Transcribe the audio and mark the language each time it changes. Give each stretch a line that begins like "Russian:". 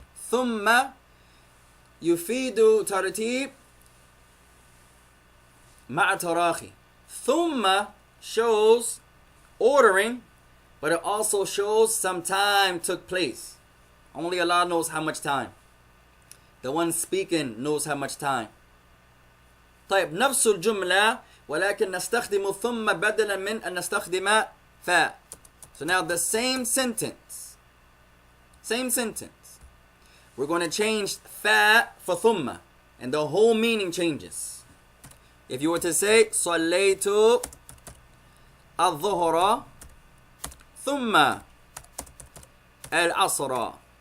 Arabic: ثم يفيد ترتيب مع تراخي.
English: ثم shows ordering, but it also shows some time took place. Only Allah knows how much time. The one speaking knows how much time.
Arabic: طيب نفس الجملة ولكن نستخدم ثم بدلا من أن نستخدم فا.
English: So now the same sentence. We're going to change fa for thumma, and the whole meaning changes. If you were to say
Arabic: صليت الظهر ثم العصر.